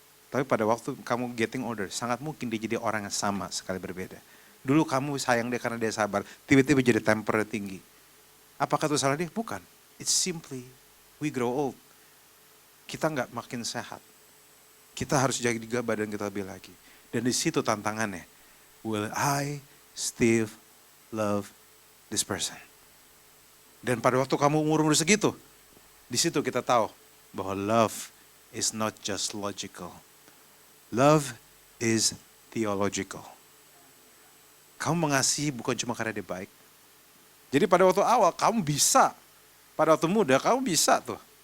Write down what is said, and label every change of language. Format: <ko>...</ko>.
<id>Tapi pada waktu kamu</id> <en>getting older,</en> <id>sangat mungkin dia jadi orang yang sama sekali berbeda. Dulu kamu sayang dia karena dia sabar, tiba-tiba jadi temper tinggi. Apakah itu salah dia? Bukan.</id> <en>It's simply, we grow old.</en> <id>Kita nggak makin sehat. Kita harus jaga badan kita lebih lagi. Dan di situ tantangannya.</id> <en>Will I still love this person?</en> <id>Dan pada waktu kamu umur segitu, di situ kita tahu bahwa</id> <en>love is not just logical. Love is theological.</en> <id>Kamu mengasihi bukan cuma karena dia baik. Jadi pada waktu awal kamu bisa, pada waktu muda kamu bisa tuh.</id>